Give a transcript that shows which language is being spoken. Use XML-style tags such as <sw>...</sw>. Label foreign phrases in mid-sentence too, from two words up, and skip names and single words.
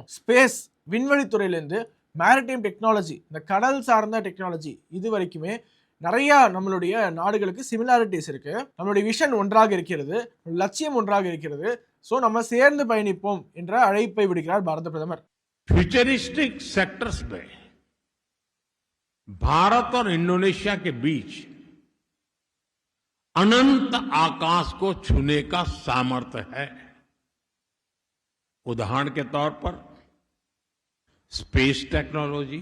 <ta>ஸ்பேஸ், விண்வெளி துறையிலேருந்து</ta> <en>maritime technology,</en> <ta>இந்த கடல் சார்ந்த டெக்னாலஜி, இது வரைக்குமே நிறைய நம்மளுடைய நாடுகளுக்கு சிமிலாரிட்டிஸ் இருக்கு. நம்மளுடைய விஷன் ஒன்றாக இருக்கிறது, லட்சியம் ஒன்றாக இருக்கிறது. சோ நம்ம சேர்ந்து பயணிப்போம் என்ற அழைப்பை விடுக்கிறார் பாரத பிரதமர்.</ta> <en>futuristic sectors</en> <hi>में भारत और इंडोनेशिया के बीच अनंत आकाश को छूने का सामर्थ्य है. उदाहरण के तौर पर</hi> <en>space technology.</en>